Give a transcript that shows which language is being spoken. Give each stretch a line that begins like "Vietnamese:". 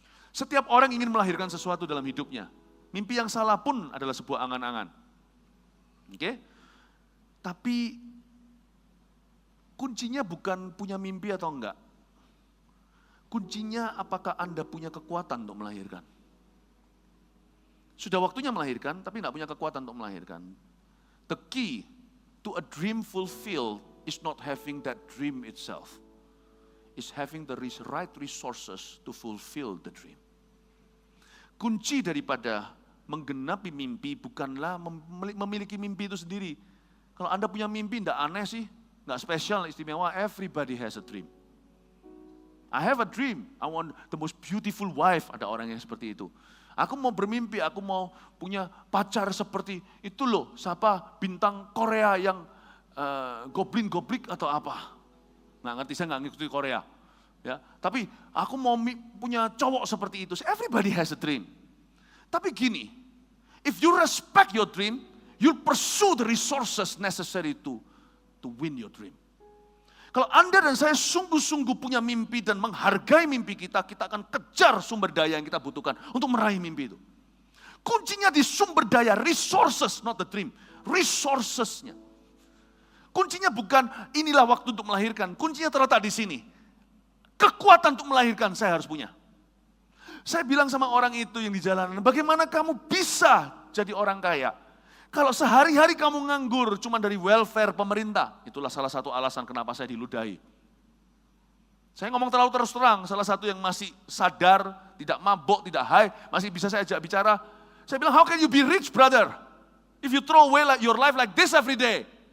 Indonesian: Setiap orang ingin melahirkan sesuatu dalam hidupnya. Mimpi yang salah pun adalah sebuah angan-angan. Oke? Tapi kuncinya bukan punya mimpi atau enggak. Kuncinya apakah Anda punya kekuatan untuk melahirkan. Sudah waktunya melahirkan, tapi enggak punya kekuatan untuk melahirkan.
English: The key to a dream fulfilled is not having that dream itself. Is having the right resources to fulfill the dream.
Indonesian: Kunci daripada menggenapi mimpi bukanlah memiliki mimpi itu sendiri. Kalau Anda punya mimpi, tidak aneh sih, tidak spesial, istimewa,
English: everybody has a dream. I have a dream, I want the most beautiful wife,
Indonesian: ada orang yang seperti itu. Aku mau bermimpi, aku mau punya pacar seperti itu loh, siapa bintang Korea yang goblin-goblik atau apa. Nggak ngerti, saya nggak ngikuti Korea. Ya, tapi aku mau punya cowok seperti itu.
English: Everybody has a dream.
Indonesian: Tapi gini,
English: if you respect your dream, you'll pursue the resources necessary to win your dream.
Indonesian: Kalau Anda dan saya sungguh-sungguh punya mimpi dan menghargai mimpi kita, kita akan kejar sumber daya yang kita butuhkan untuk meraih mimpi itu. Kuncinya di sumber daya, resources,
English: not the dream.
Indonesian: Resourcesnya. Kuncinya bukan inilah waktu untuk melahirkan. Kuncinya terletak di sini. Kekuatan untuk melahirkan saya harus punya. Saya bilang sama orang itu yang di jalanan, bagaimana kamu bisa jadi orang kaya? Kalau sehari-hari kamu nganggur cuma dari welfare pemerintah, itulah salah satu alasan kenapa saya diludahi. Saya ngomong terlalu terus terang, salah satu yang masih sadar, tidak mabok, tidak high, masih bisa saya ajak bicara. Saya bilang,
English: how can you be rich, brother? If you throw away your life like this every day.